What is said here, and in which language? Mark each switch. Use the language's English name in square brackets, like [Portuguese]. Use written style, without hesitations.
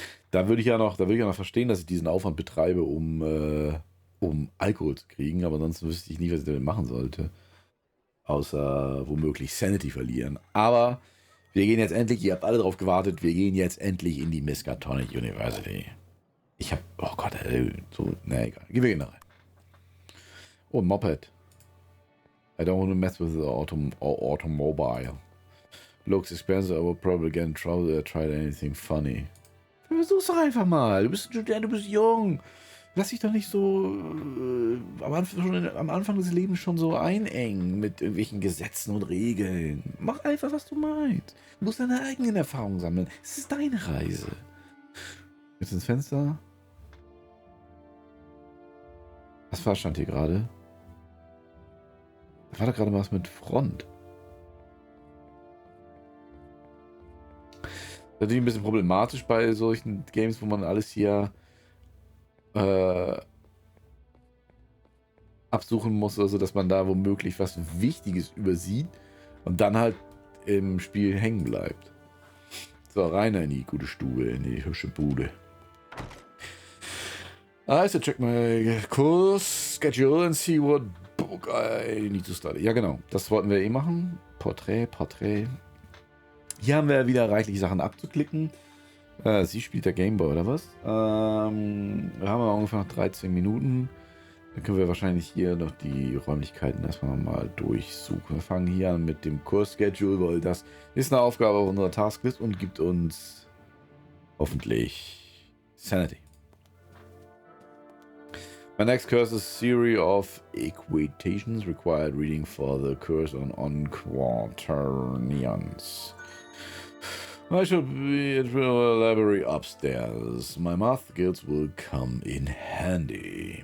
[German] Da würde ich ja noch verstehen, dass ich diesen Aufwand betreibe, um Alkohol zu kriegen, aber sonst wüsste ich nie, was ich damit machen sollte. Außer womöglich Sanity verlieren. Aber wir gehen jetzt endlich, ihr habt alle drauf gewartet, wir gehen jetzt endlich in die Miskatonic University. Ich hab, oh Gott, so, na egal. Gehen wir rein. Oh, ein Moped. [English] I don't want to mess with the automobile. Looks expensive, I will probably get in trouble if I tried anything funny. [German] Versuch's doch einfach mal. Du bist ein Student, du bist jung. Lass dich doch nicht so am Anfang des Lebens schon so einengen mit irgendwelchen Gesetzen und Regeln. Mach einfach, was du meinst. Du musst deine eigenen Erfahrungen sammeln. Es ist deine Reise. Jetzt ins Fenster. Was stand hier gerade? Da war doch gerade was mit Front. Das ist natürlich ein bisschen problematisch bei solchen Games, wo man alles hier absuchen muss, also dass man da womöglich was Wichtiges übersieht und dann halt im Spiel hängen bleibt. So, rein in die gute Stube, in die hübsche Bude. [English] So check my course schedule and see what book I need to study. [German] Ja, genau. Das wollten wir machen. Porträt. Hier haben wir wieder reichlich Sachen abzuklicken. Sie spielt der Gameboy, oder was? Wir haben aber ungefähr noch 13 Minuten. Dann können wir wahrscheinlich hier noch die Räumlichkeiten erstmal mal durchsuchen. Wir fangen hier an mit dem Kurs-Schedule, weil das ist eine Aufgabe auf unserer Tasklist und gibt uns hoffentlich Sanity. [English] My next course is a series of equations required reading for the course on quaternions. I should be at the library upstairs. My math skills will come in handy.